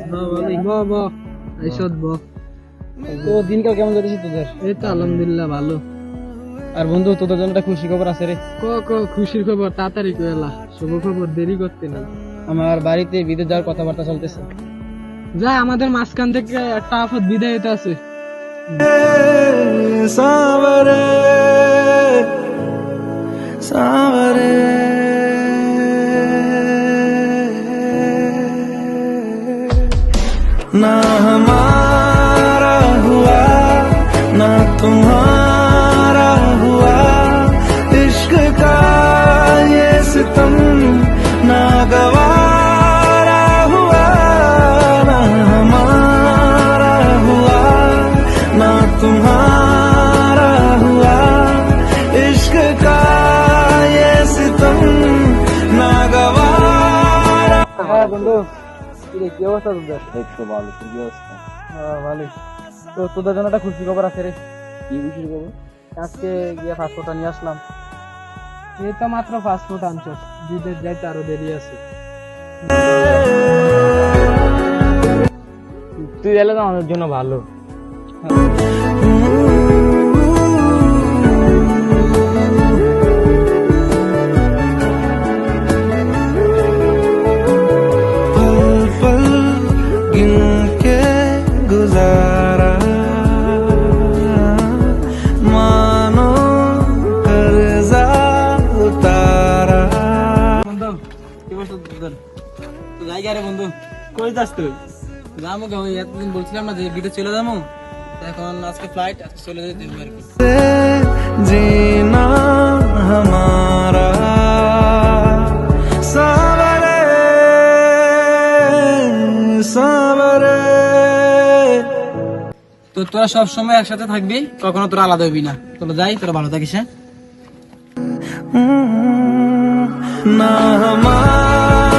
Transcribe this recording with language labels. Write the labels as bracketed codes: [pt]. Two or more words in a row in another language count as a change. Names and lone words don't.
[bn] তো দিনকাল কেমন যাচ্ছে তোদের? এই তো আলহামদুলিল্লাহ ভালো। আর বন্ধু, তোদের জন্য একটা খুশি খবর আছে রে। খুশির খবর তাড়াতাড়ি কইলা, শুভ খবর দেরি করতে নেই। আমার বাড়িতে বিদেশ যাওয়ার কথাবার্তা চলতেছে। যা, আমাদের মাঝখান থেকে একটা আফত বিদায় হইতে আছে। [hi] सावरे सावरे ना हमारा हुआ ना तुम्हारा हुआ, इश्क का ये सितम ना गवारा हुआ, ना हमारा हुआ ना तुम्हारा हुआ, इश्क का ये सितम ना गवारा। [bn] হ্যাঁ বন্ধু, কিরে কি অবস্থা তোদের? একটু ভালো, তোর কি অবস্থা? ভালোই। তো তোদের জন্য একটা খুশি খবর আছে রে। কি খুশির খবর? আজকে গিয়ে পাসপোর্টটা নিয়ে আসলাম। এই তো মাত্র পাসপোর্ট আনছস, বিদেশ যাইতে আরো দেরি আছে। তুই এলে তো আমাদের জন্য ভালো। [hi] पल पल गिन के गुजारा, मानो कर्जा उतारा। [bn] বন্ধু, কি অবস্থা তোদের? তো যাই রে বন্ধু। কই যাস তুই? যাবো গে, ওই এতদিন বলছিলাম না যে বিদেশ চলে যাবো, এখন আজকে ফ্লাইট, আজকে চলে যেতে হবে আর কি। [hi] जीना हमारा सावरे सावरे। [bn] তো তোরা সব সময় একসাথে থাকবি, কখনো তোরা আলাদা হবি না। তোরা যাই, তোরা ভালো থাকিস। হ্যাঁ, [hi] ना हमारा